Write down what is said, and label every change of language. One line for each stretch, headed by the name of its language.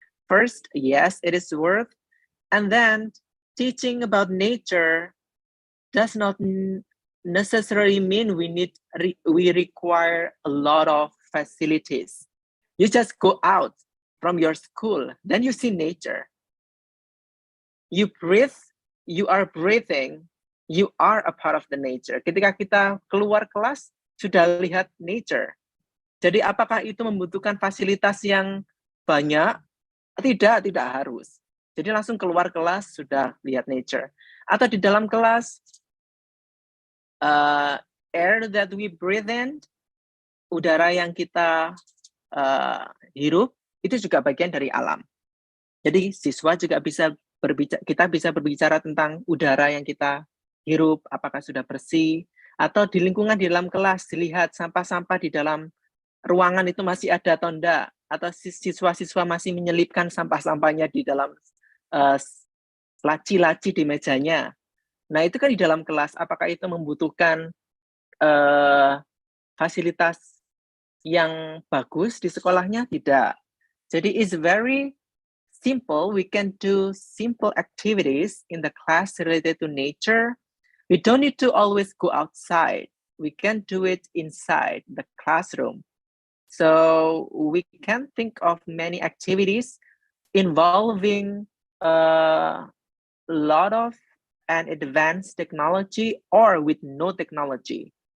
English: First, yes, it is worth. And then teaching about nature does not necessarily mean we require a lot of facilities. You just go out from your school, then you see nature. You breathe, you are breathing, you are a part of the nature.
Indonesian: Ketika kita keluar kelas, sudah lihat nature. Jadi apakah itu membutuhkan fasilitas yang banyak? Tidak harus. Jadi langsung keluar kelas sudah lihat nature. Atau di dalam kelas,
English: air that we breathe in,
Indonesian: udara yang kita hirup, itu juga bagian dari alam. Jadi siswa juga kita bisa berbicara tentang udara yang kita hirup, apakah sudah bersih, atau di lingkungan di dalam kelas, dilihat sampah-sampah di dalam ruangan itu masih ada atau enggak, atau siswa-siswa masih menyelipkan sampah-sampahnya di dalam laci-laci di mejanya. Nah, itu kan di dalam kelas, apakah itu membutuhkan fasilitas yang bagus di sekolahnya? Tidak. Jadi,
English: it's very simple. We can do simple activities in the class related to nature. We don't need to always go outside. We can do it inside the classroom. So, we can think of many activities involving a lot of and advanced technology or with no technology.